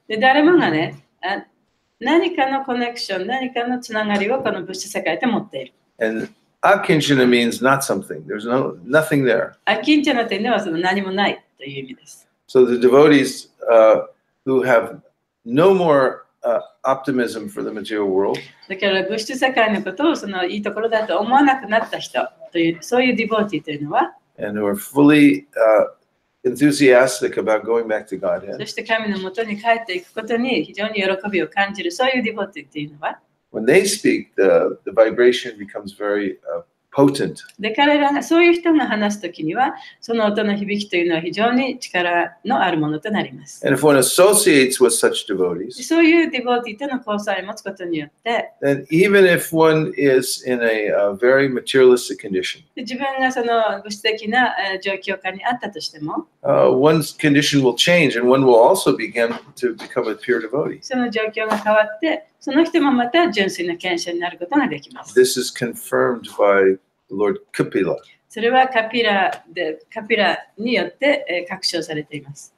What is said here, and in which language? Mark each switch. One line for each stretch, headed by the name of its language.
Japanese: で、誰もがね、何かのコネクション、何かのつながりをこの物質世界で持っている。
English: And akinchana means not something. There's nothing there.
Japanese: アキンチャナというのはその何もないという意味です。
English: So the devotees who have no more optimism for the material world,
Japanese: だから物質世界のことをそのいいところだと思わなくなった人という、そういうディボーティーというのは、
English: and who are fully enthusiastic about going back to
Japanese: そ
English: Godhead,
Japanese: して神のもとに帰っていくことに非常に喜びを感じる、そういうディボーティーというのは、
English: when they speak, the vibration becomes very potent.
Japanese: で、彼らがそういう人が話すときには、その音の響きというのは非常に力のあるものとなります。
English: And if one associates with such devotees,
Japanese: そういうディボーティーとの交際を持つことによって、
English: then even if one is in a very materialistic condition,
Japanese: で自分がその物質的な状況下にあったとしても、
English: one's condition will change and one will also begin to become a pure devotee.
Japanese: その状況が変わって、その人もまた純粋な虔誠になることができます。
English: This is confirmed by Lord Kapila.
Japanese: それはカピラによって確証されています。